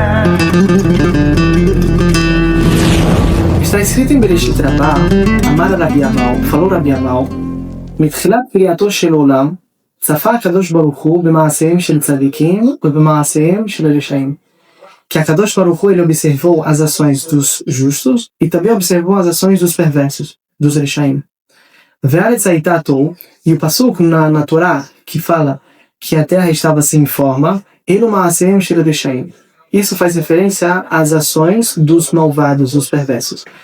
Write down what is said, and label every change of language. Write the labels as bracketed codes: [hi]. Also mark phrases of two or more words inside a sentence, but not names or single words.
[pt] Está escrito em [he] Bereshit Rabbah, אמר רבי אבהו, falou Rabbi Abau, מתחילת בריאתו של עולם, צפה הקדוש ברוך הוא במעשיהם של צדיקים ובמעשיהם של רשעים. [pt] Que a [he] קדוש ברוך הוא, [pt] ele observou as ações dos justos e também observou as ações dos perversos, dos Reshaim. E o Pasuk na Torá, que fala que a terra estava sem forma, isso faz referência às ações dos malvados, dos perversos.